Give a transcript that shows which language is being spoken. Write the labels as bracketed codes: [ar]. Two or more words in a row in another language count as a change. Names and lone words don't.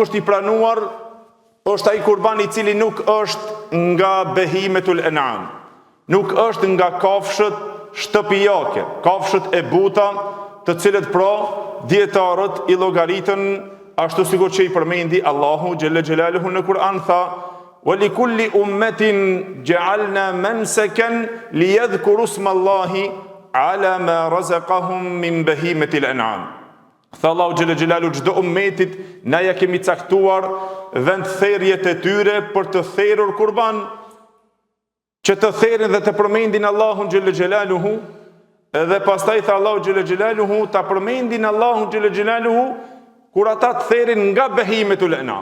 [sq] është i pranuar është ai kurbani i cili nuk është nga [ar] بهيمة الأنعام, [sq] nuk është nga kafshët shtëpiake, kafshët e buta, të cilët pra dietarët i llogaritën ashtu sikur që i përmendi Allahu [ar] جل جلاله [sq] në Kur'an, tha: [ar] "ولكل أمة جعلنا منسكا ليذكروا اسم الله على ما رزقهم من بهيمة الأنعام." [sq] Tha Allahu [ar] جل جلاله, [sq] çdo ummetit na ja kemi caktuar vend therrjet e tyre për të therrur kurban, që të therrin dhe të përmendin Allahun [ar] جل جلاله. [sq] Edhe pastaj tha Allahu [ar] جل جلاله, [sq] ta përmendin Allahun [ar] جل جلاله [sq] kur ata të therrin nga [ar] بهيمة الأنعام.